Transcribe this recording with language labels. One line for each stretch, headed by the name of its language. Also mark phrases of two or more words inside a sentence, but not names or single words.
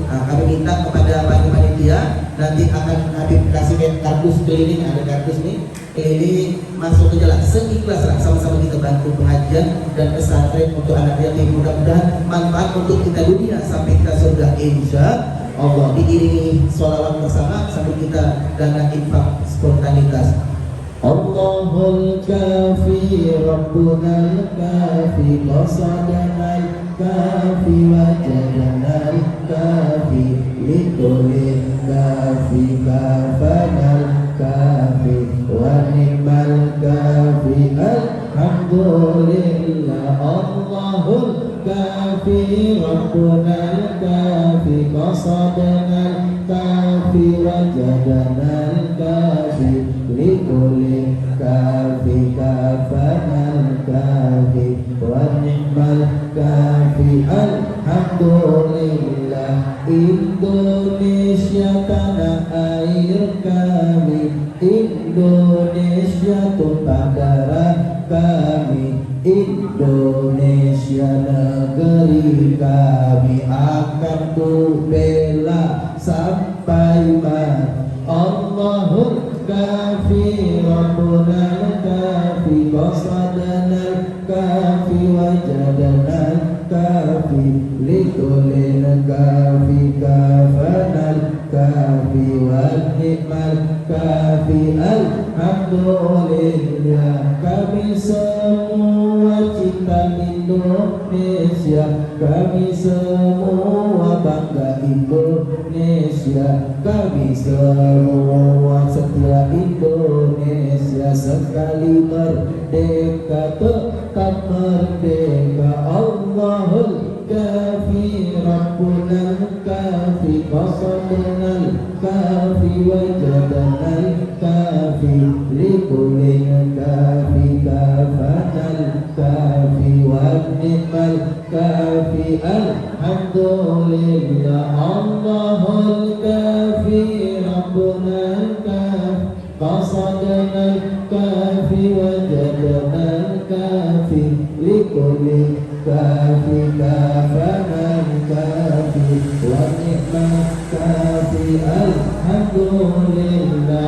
Indonesian: Nah, kami minta kepada panitia nanti akan Habib kasih kardus keliling, ada kardus nih keliling, masuk ke jalan seikhlas lah, sama-sama kita bantu pengajian dan pesantren untuk anak yatim. Mudah-mudahan manfaat untuk kita dunia sampai kita surga
Arabic: إن شاء الله.
Indonesian: Diiringi sholawat bersama sambil kita dana infak spontanitas.
Arabic: الله الكافي ربنا الكافي قصدنا الكافي وجدنا الكافي لكل الكافي كفانا الكافي ونعم الكافي الحمد لله. الله الكافي ربنا الكافي قصدنا الكافي وجدنا الكافي لكل الكافي كفانا الكافي ونعم الكافي الحمد لله.
Indonesian: Indonesia tanah air kami, Indonesia tumpah darah kami, Indonesia negeri kami akan ku bela sampai mati.
Arabic: الله الكافي ربنا الكافي قصدنا الكافي وجدنا الكافي لكل الكافي كفانا الكافي ونعم الكافي الحمد لله.
Indonesian: Kami semua cinta Indonesia, kami semua bangga Indonesia, kami semua setia Indonesia. Sekali merdeka tetap merdeka.
Arabic: الله الكافي ربنا الكافي قصدنا الكافي وجدنا الكافي لكل الكافي كفانا الكافي ونعم الكافي الحمد لله. الله الكافي ربنا الكافي قصدنا الكافي وجدنا الكافي لكل الكافي كفانا الكافي ونعم الكافي الحمد لله.